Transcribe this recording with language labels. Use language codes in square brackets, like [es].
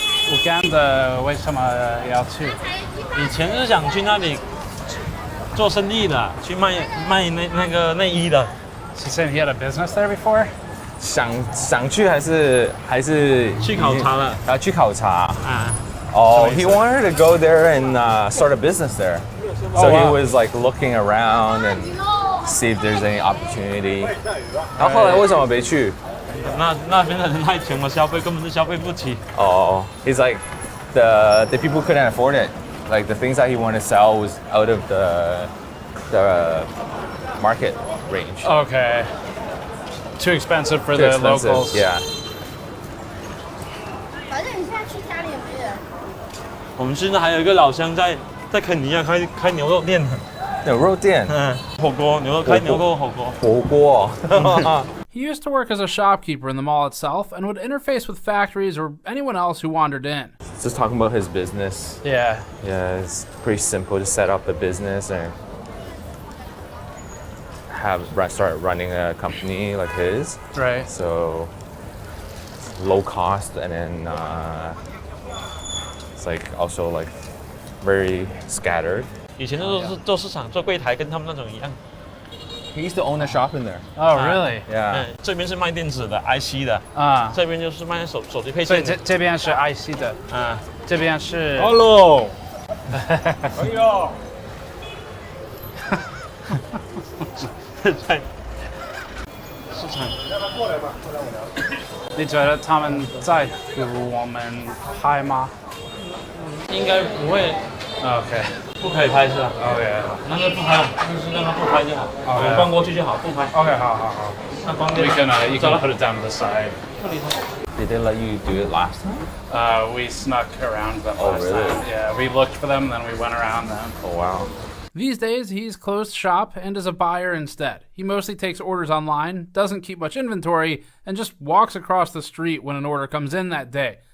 [zh] Uganda 为什么要去？以前是想去那里做生意的，去卖那个内衣的。 [en] He said he had a business there before. [zh] 想去还是去考察了？去考察。 [en] Oh, he wanted to go there and start a business there. So he was like looking around and see if there's any opportunity. [zh] 然后后来为什么没去？那边的人太穷了，消费根本是消费不起。 [en] Oh, he's like the people couldn't afford it. Like the things that he wanted to sell was out of the market range. Okay. Too expensive for the locals. Yeah. [zh] 反正你现在去家里也没人。我们现在还有一个老乡在肯尼亚开牛肉店。牛肉店。火锅牛肉开牛肉火锅。火锅。 [en] He used to work as a shopkeeper in the mall itself and would interface with factories or anyone else who wandered in. Just talking about his business. Yeah. Yeah, it's pretty simple to set up a business and start running a company like his. Right. So low cost and then it's like also like very scattered. [zh] 以前都是做市场做柜台，跟他们那种一样。 [en] He used to own a shop in there. Oh, really? Yeah. [zh] 这边是卖电子的 IC 的这边就是卖手机配件的。所以这边是 IC 的这边是。 Hello. 哎呦。在市场。你觉得他们在乎我们拍吗？应该不会。 [en] OK。 [zh] 不可以拍是吧？OK。那就不拍，就是让他不拍就好。我们逛过去就好，不拍。 OK， 好。那关掉。 [en] You can put it down to the side. Did they let you do it last time? We snuck around them last time. Yeah, we looked for them, then we went around them. Oh, wow. These days, he's closed shop and is a buyer instead. He mostly takes orders online, doesn't keep much inventory, and just walks across the street when an order comes in that day.